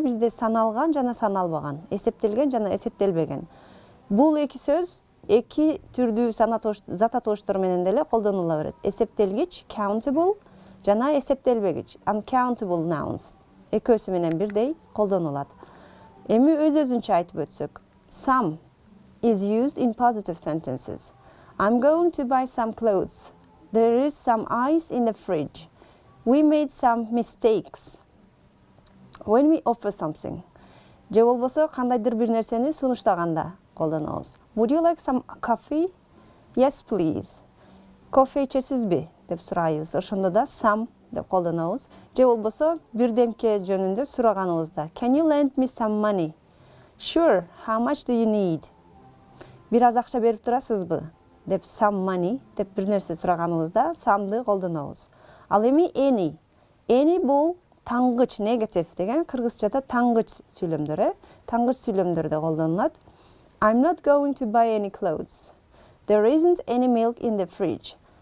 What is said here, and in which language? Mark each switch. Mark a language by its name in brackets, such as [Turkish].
[Kyrgyz] Бизде саналган жана саналбаган, эсептелген жана эсептелбеген. Бул эки сөз эки түрдүү зат атоочтор менен деле колдонула берет. Эсептелгич countable жана эсептелбегич uncountable nouns. Экөөсү менен бирдей колдонулат. Эми өз-өзүнчө айтып өтсөк. [English] Some is used in positive sentences. I'm going to buy some clothes. There is some ice in the fridge. We made some mistakes. When we offer something. [Kyrgyz] Же болбосо кандайдыр бир нерсени сунуштаганда колдонобуз. [English] Would you like some coffee? Yes, please. [Kyrgyz] Кофе ичесизби деп сурайбыз. Ошондо да some деп колдонобуз. Же болбосо бирдемке жөнүндө сураганыбызда. [English] Can you lend me some money? Sure. How much do you need? [Kyrgyz] Бир аз акча берип турасызбы? Деп some money деп бир нерсе сураганыбызда some'ды колдонобуз. Ал эми any. Any бул тангыч, негатив деген кыргызчада тангыч сүйлөмдөр, тангыч сүйлөмдөрдө колдонулат. [English] I'm not going to buy any clothes. There isn't any milk in the fridge.